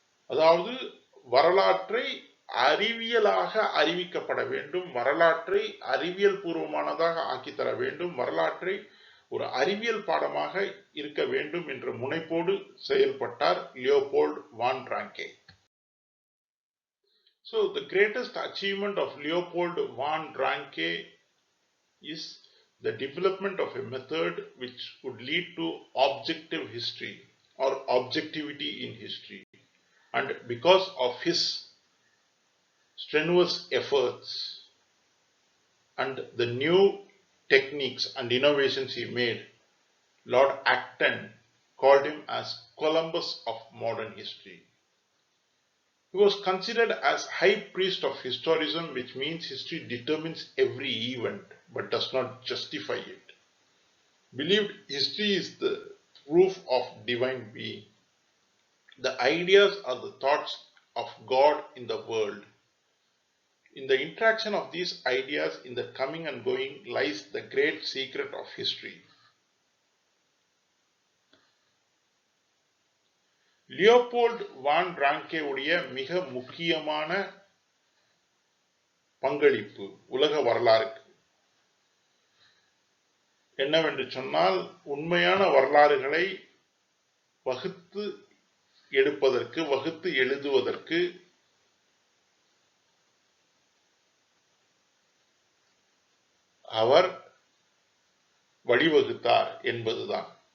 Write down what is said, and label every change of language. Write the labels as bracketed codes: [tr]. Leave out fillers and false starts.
[ta] அதாவது வரலாற்றை அறிவியலாக அறிவிக்கப்பட வேண்டும், வரலாற்றை அறிவியல் பூர்வமானதாக ஆக்கித்தர வேண்டும், வரலாற்றை ஒரு அறிவியல் பாடமாக இருக்க வேண்டும் என்ற முனைப்போடு செயல்பட்டார் Leopold van ராங்கே. [en] So the greatest achievement of Leopold von Ranke is the development of a method which would lead to objective history or objectivity in history. And because of his strenuous efforts and the new techniques and innovations he made, Lord Acton called him as Columbus of modern history. He was considered as high priest of historicism, which means history determines every event but does not justify it. Believed history is the proof of divine being. The ideas are the thoughts of God in the world. In the interaction of these ideas in the coming and going lies the great secret of history. [ta] Leopold வான் ரான்கே உடைய மிக முக்கியமான பங்களிப்பு உலக வரலாறுக்கு என்னவென்று சொன்னால், உண்மையான வரலாறுகளை வகுத்து எடுப்பதற்கு, வகுத்து எழுதுவதற்கு அவர் வழிவகுத்தார் என்பதுதான்.